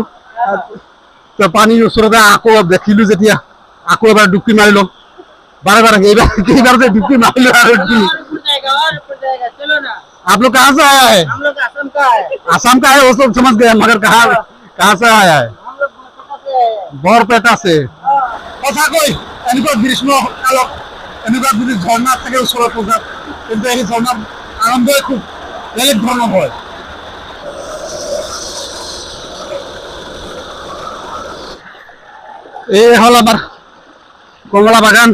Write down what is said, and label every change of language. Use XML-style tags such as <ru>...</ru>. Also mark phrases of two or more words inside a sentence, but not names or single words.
<as>পানীৰ ওচৰতে আকৌ দেখিলো যেতিয়া আকৌ এবাৰ ডুবকি মাৰি লওঁ।</as> <hi>बार बार केइबार से डुबकी मार लो। आप लोग कहाँ से आया है? हम लोग असम का है। असम का है वो सब समझ गए, मगर कहाँ से आया है? बरपेटा से।</hi> <as>সঁচাকৈ এনেকুৱা গ্ৰীষ্ম কালত এনেকুৱা যদি ঝৰ্ণা থাকে ওচৰত পূজাত, কিন্তু এই ঝৰ্ণাৰ আনন্দই খুব বেলেগ ধৰণৰ হয়। এই হল আমাৰ কমলা বাগান।</as>